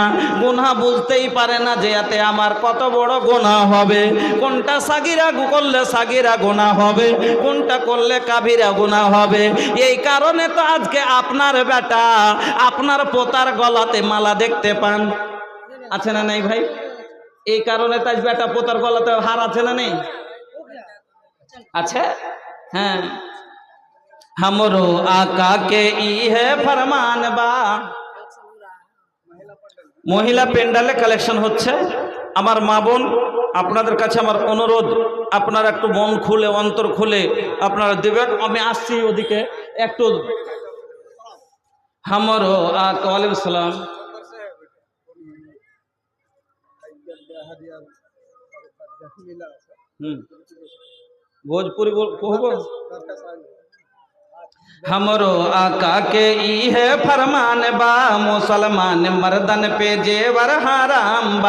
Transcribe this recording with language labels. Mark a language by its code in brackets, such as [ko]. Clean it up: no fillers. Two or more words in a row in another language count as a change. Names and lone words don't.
[bn] গুনাহ বুঝতেই পারে না যে এতে আমার কত বড় গুনাহ হবে, কোনটা সাগিরা করলে সাগিরা গুনাহ হবে, কোনটা করলে কাবিরা গুনাহ হবে। এই কারণে তো আজকে আপনার বেটা আপনার পোতার গলাতে মালা দেখতে পান, আছে না নাই ভাই? এই কারণে তাই বেটা পোতার গলাতে হার আছে না নেই? আছে। হ্যাঁ, [bho] हमरो आका के ई है फरमान बा। [bn] মহিলা প্যান্ডেলে কালেকশন হচ্ছে। আমার মা বোন, আপনাদের কাছে আমার অনুরোধ, আপনারা একটু মন খুলে অন্তর খুলে আপনারা দেবেন। আমি আসছি ওদিকে একটু। [bho] हमरो आका, [ar] وعليكم السلام. [bho] भोजपुरी कहबो। हमरो आका के ई है फरमान बा, मुसलमान मर्दन पे जेवर हराम बा।